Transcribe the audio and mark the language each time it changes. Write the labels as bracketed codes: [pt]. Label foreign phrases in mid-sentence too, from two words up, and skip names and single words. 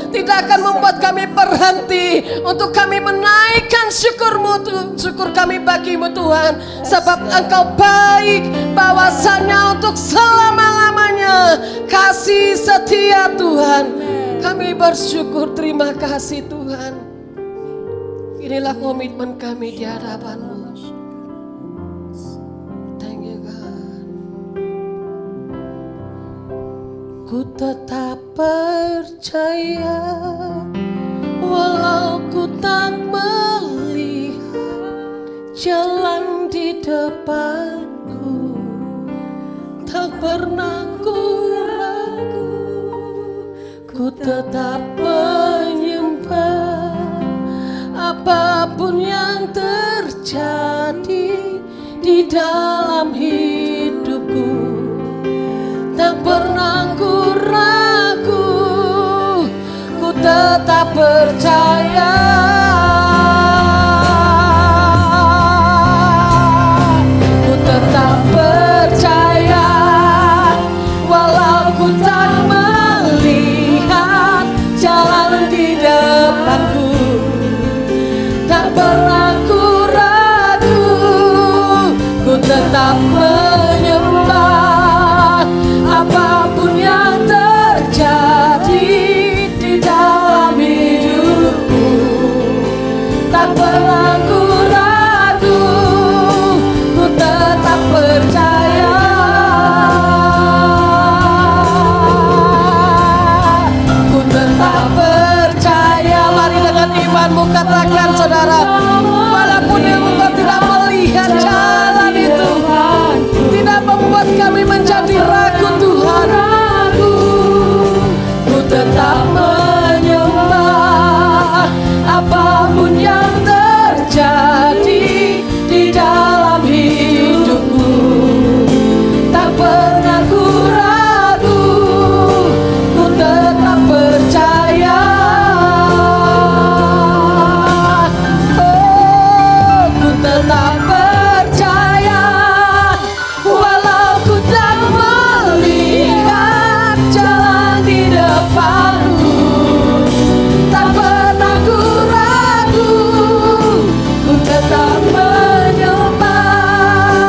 [id] Tidak akan membuat kami berhenti untuk kami menaikkan syukur kami bagi-Mu Tuhan. Sebab Engkau baik, bahwasanya untuk selama-lamanya kasih setia Tuhan. Kami bersyukur, terima kasih Tuhan. Inilah komitmen kami di hadapan-Mu. [en] Thank you God. [id] Ku tetap percaya walau ku tak melihat jalan di depanku, tak pernah ku ragu, ku tetap menyembah. Apapun yang terjadi di dalam hidupku, tak pernah ku ragu, ku tetap percaya. Ku tetap percaya walau ku tak melihat jalan di depanku, tak pernah ku ragu, ku tetap menyembah. Apapun yang terjadi di dalam hidupku, tak pernah ku ragu, ku tetap percaya. Ku tetap percaya. Mari dengan imanmu katakan saudara, walaupun yang engkau tidak melihat jalan itu, tidak membuat kami menjadi ragu Tuhan. Ku tetap menyembah. Apapun yang terjadi di dalam hidupku, tak pernah ku ragu, ku tetap percaya. Oh, ku tetap percaya walau ku tak melihat jalan di depanku, tak pernah ku ragu, ku tetap menyembah.